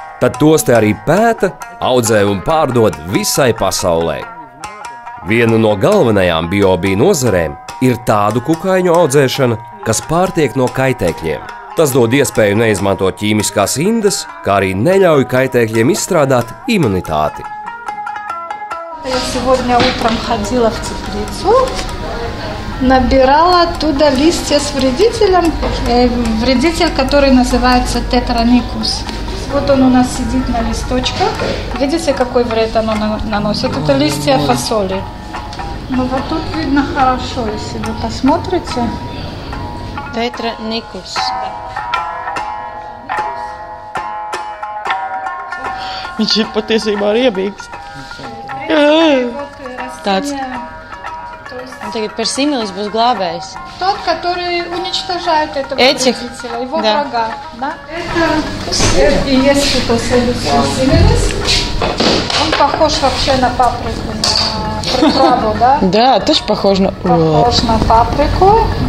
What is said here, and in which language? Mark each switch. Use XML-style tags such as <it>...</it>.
<lv>Tad tos te arī pēta, audzē un pārdod visai pasaulē. Viena no galvenajām BioB nozarēm ir tādu kukaiņu audzēšana, kas pārtiek no kaitēkļiem. Tas dod iespēju neizmantot ķīmiskās indas, kā arī neļauj kaitēkļiem izstrādāt imunitāti.</lv> <ru>Я сегодня утром ходила в теплицу, набирала оттуда листья с вредителем, вредитель, который называется тетраникус. Вот он у нас сидит на листочках. Видите, какой вред оно наносит? Это листья фасоли. Ну вот тут видно хорошо, если вы посмотрите.</ru> <lv>Tetranicus. Viņš ir patiesībā riebīgs. Tāds. Tagad персимилис būs главējs.</lv> <ru>Тот, который уничтожает этого вредителя, его врага. Да? Это и есть фитосолюс персимилис. Он похож вообще на паприку, на приправу, да? Да, тоже похож на... Похож на паприку.</ru>